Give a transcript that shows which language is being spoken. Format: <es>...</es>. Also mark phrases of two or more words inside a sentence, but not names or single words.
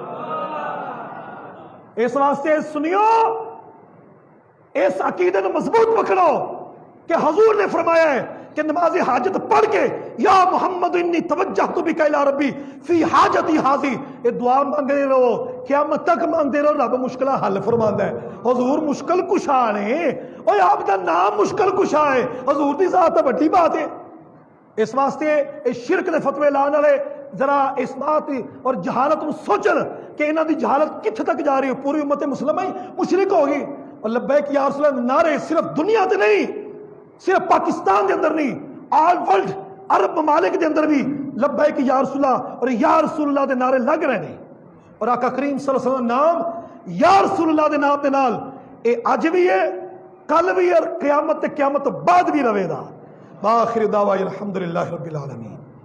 <ur>اس واسطے سنیو، اس عقیدے کو مضبوط پکڑو کہ حضور نے فرمایا ہے کہ نماز حاجت پڑھ کے</ur> <ar>یا محمد انی توجہت بک الی ربی فی حاجتی ہاذی،</ar> <ur>یہ دعا مانگتے رہو، قیامت تک مانگتے رہو، رب مشکلہ حل فرماندا ہے۔</ur> <pa>حضور مشکل کشا نے، اوے آپ دا نام مشکل کشا ہے، حضور دی ذات تو بڑی بات ہے۔ اس واسطے اس شرک دے فتوے لانے والے ذرا اس بات اور جہالت سوچن کہ انہاں دی جہالت کتھے تک جا رہی ہے، پوری امت مسلمہ ہی مشرک ہوگی۔ اور</pa> <ar>لبیک یا رسول اللہ</ar> <pa>نعرے صرف دنیا تے نہیں، صرف پاکستان دے اندر نہیں،</pa> <en>all world</en> <pa>عرب ممالک دے اندر بھی</pa> <ar>لبیک یا رسول اللہ</ar> <pa>اور</pa> <ar>یا رسول اللہ</ar> <pa>دے نعرے لگ رہے ہیں۔ اور آقا کریم</pa> <ar>صلی اللہ علیہ وسلم</ar> <pa>نام</pa> <ar>یا رسول اللہ</ar> <pa>دے نام دے نال اے اج بھی ہے، کل بھی ہے، اور قیامت تے قیامت بعد بھی رہے گا۔</pa> <ar>باخر دعوانا الحمدللہ رب العالمین۔</ar>